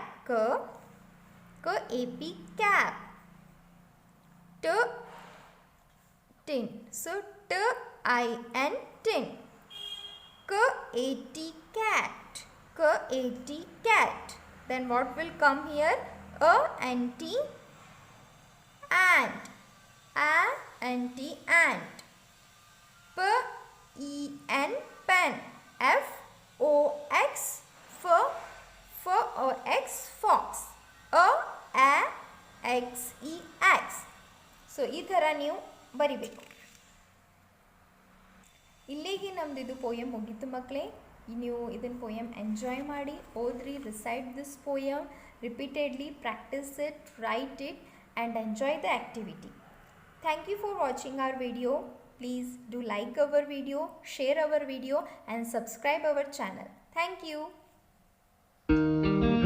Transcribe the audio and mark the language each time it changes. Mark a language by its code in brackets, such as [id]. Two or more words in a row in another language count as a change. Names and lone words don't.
[en] K-A-P, cap. Tin. So T-I-N, tin. K-A-T, cat. K-A-T, cat. Then what will come here? A-N-T, ant. A-N-T, ant. P-E-N, pen. F-O-X, F-O-X, fox. [kn] A-X-E-X. ಸೊ ಈ ಥರ ನೀವು ಬರಿಬೇಕು. ಇಲ್ಲಿಗೆ ನಮ್ದು ಇದು ಪೋಯಮ್ ಮುಗೀತು ಮಕ್ಕಳೇ. ನೀವು ಇದನ್ನು [en] poem enjoy [kn] ಮಾಡಿ ಓದ್ರಿ. [en] Recite this poem repeatedly, practice it, write it and enjoy the activity. Thank you for watching our video. Please do like our video, share our video and subscribe our channel. Thank you.